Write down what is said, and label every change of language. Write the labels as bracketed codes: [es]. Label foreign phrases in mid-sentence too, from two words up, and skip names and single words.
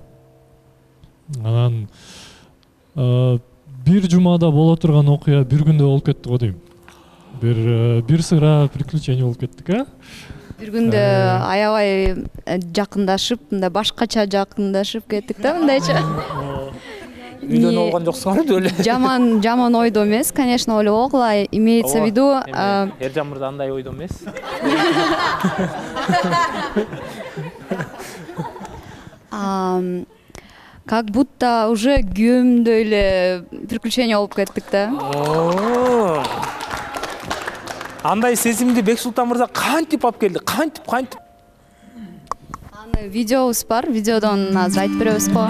[ky] Анан бир жумада боло турган окуя бир күндө болуп кетти го дейм. Бир сыйра приключение болуп кеттик, Бир күндө аябай жакындашып, мындай башкача жакындашып кеттик да, мындайча. Үйлөнүп алган жоксуңарбы эле? Жаман ойдо эмес, конечно, ойлогула, [ru] имеется в виду. [ky] Эржан мырза андай ойдо эмес. [ru] Как будто уже [ky] күйөөмдөй эле приключение болуп кеттик да. Андай сезимди Бексултан мырза кантип алып келди? Кантип? Аны видеобуз бар, видеодон азыр айтып беребиз го.